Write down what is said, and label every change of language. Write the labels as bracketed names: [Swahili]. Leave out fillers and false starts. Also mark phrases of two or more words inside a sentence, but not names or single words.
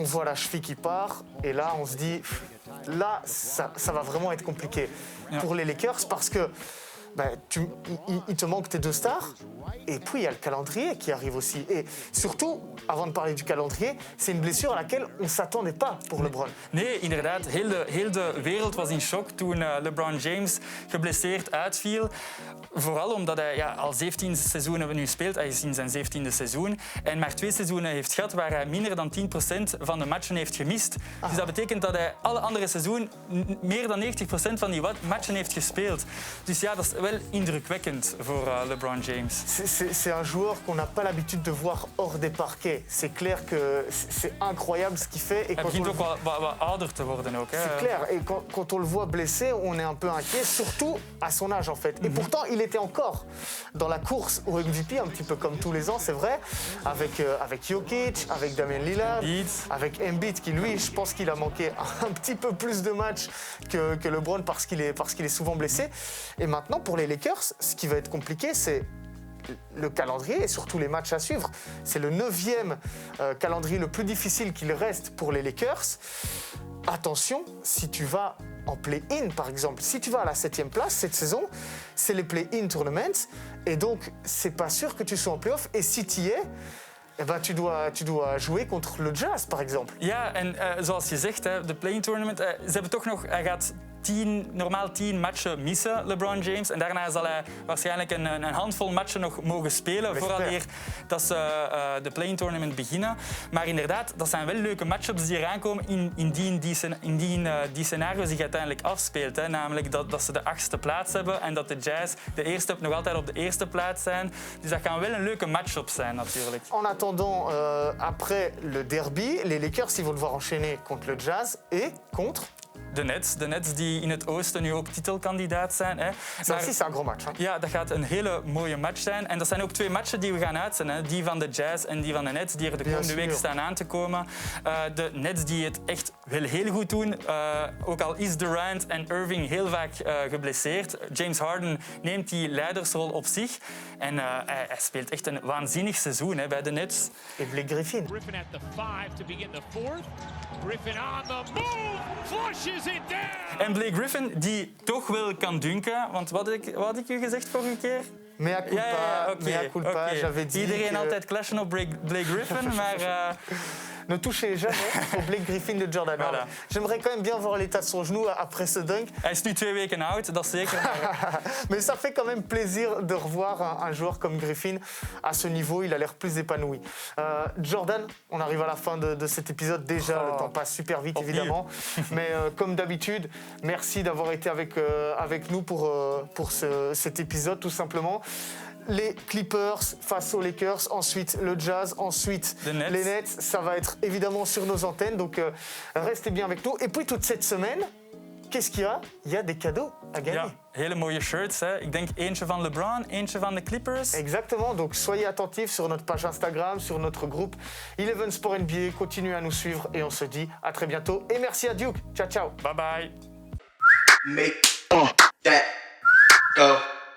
[French] on voit la cheville qui part et là on se dit, là ça va vraiment être compliqué pour les Lakers parce que il te manque tes deux stars et puis il y a le calendrier qui arrive aussi. Et surtout, avant de parler du calendrier, c'est une blessure à laquelle on ne s'attendait pas pour LeBron. [Dutch] Nee, inderdaad. Heel de wereld was in shock toen LeBron James geblesseerd uitviel. Vooral omdat hij al 17 seizoenen nu speelt. Hij is in zijn 17e seizoen. En maar 2 seizoenen heeft gehad waar hij minder dan 10% van de matchen heeft gemist. Dus dat betekent dat hij alle andere seizoenen meer dan 90% van die matchen heeft gespeeld. Dus ja, dat is wel indrukwekkend voor LeBron James. [French] C'est un joueur qu'on n'a pas l'habitude de voir hors des parquets. C'est clair que c'est incroyable ce qu'il fait. Et [Dutch] hij begint ook wat ouder te worden ook. [French] C'est clair. Et quand on le voit blessé, on est un peu inquiet, surtout à son âge en fait. Et pourtant, il était encore dans la course au MVP, un petit peu comme tous les ans, c'est vrai, avec Jokic, avec Damian Lillard, avec Embiid, qui lui, je pense qu'il a manqué un petit peu plus de matchs que LeBron parce qu'il est souvent blessé. Et maintenant, pour les Lakers, ce qui va être compliqué, c'est le calendrier et surtout les matchs à suivre. C'est le 9e calendrier le plus difficile qu'il reste pour les Lakers. Attention, si tu vas en play-in par exemple, si tu vas à la 7e place cette saison, c'est les [English] play-in tournaments [French] et donc c'est pas sûr que tu sois en play-off et si tu y es, tu dois jouer contre le Jazz par exemple. [Dutch] Ja, en zoals je zegt, de [English] play-in tournament, [Dutch] ze hebben toch nog, hij gaat normaal 10 matchen missen, LeBron James. En daarna zal hij waarschijnlijk een handvol matchen nog mogen spelen vooraleer dat ze de [English] play-in tournament [Dutch] beginnen. Maar inderdaad, dat zijn wel leuke matchups die eraan komen indien die scenario zich uiteindelijk afspeelt. Hè. Namelijk dat ze de 8e plaats hebben en dat de Jazz nog altijd op de 1e plaats zijn. Dus dat kan wel een leuke matchup zijn natuurlijk. [French] En attendant, après le derby, les Lakers ils vont devoir enchaîner contre le Jazz et contre [Dutch] de Nets die in het oosten nu ook titelkandidaat zijn. Hè. [French] Maar c'est un gros match. Hein? [Dutch] Ja, dat gaat een hele mooie match zijn. En dat zijn ook 2 matchen die we gaan uitzenden. Hè. Die van de Jazz en die van de Nets, die er de komende week staan aan te komen. De Nets die het echt wel heel goed doen. Ook al is Durant en Irving heel vaak geblesseerd. James Harden neemt die leidersrol op zich. En hij speelt echt een waanzinnig seizoen bij de Nets. En Blake Griffin. [English] Griffin at the 5 to begin the 4th. Griffin on the move, flushes it down. [Dutch] En Blake Griffin die toch wel kan dunken. Want wat had ik u gezegd vorige keer? [Latin] Mea culpa, mea culpa. [French] J'avais dit [Dutch] iedereen altijd clashen op Blake Griffin, maar [French] ne touchez jamais au Blake Griffin de Jordan. Voilà. Alors, j'aimerais quand même bien voir l'état de son genou après ce dunk. [Dutch] Hij is nu 2 weken oud, dat zeker. Maar [French] Mais ça fait quand même plaisir de revoir un joueur comme Griffin à ce niveau. Il a l'air plus épanoui. Jordan, on arrive à la fin de cet épisode. Déjà, le temps passe super vite, [Dutch] Opnieuw. [French] évidemment. Mais comme d'habitude, merci d'avoir été avec nous pour cet épisode, tout simplement. Les Clippers face aux Lakers, ensuite le Jazz, ensuite Les Nets. les Nets. Ça va être évidemment sur nos antennes, donc restez bien avec nous. Et puis toute cette semaine, qu'est-ce qu'il y a? Il y a des cadeaux à gagner. [Dutch] ja, hele mooie shirts. Hè. Ik denk eentje van LeBron, eentje van de Clippers. [French] Exactement, donc soyez attentifs sur notre page Instagram, sur notre groupe Eleven Sport NBA. Continuez à nous suivre et on se dit à très bientôt. Et merci à Duke. [Italian] Ciao, ciao. [English] Bye bye. Make that go.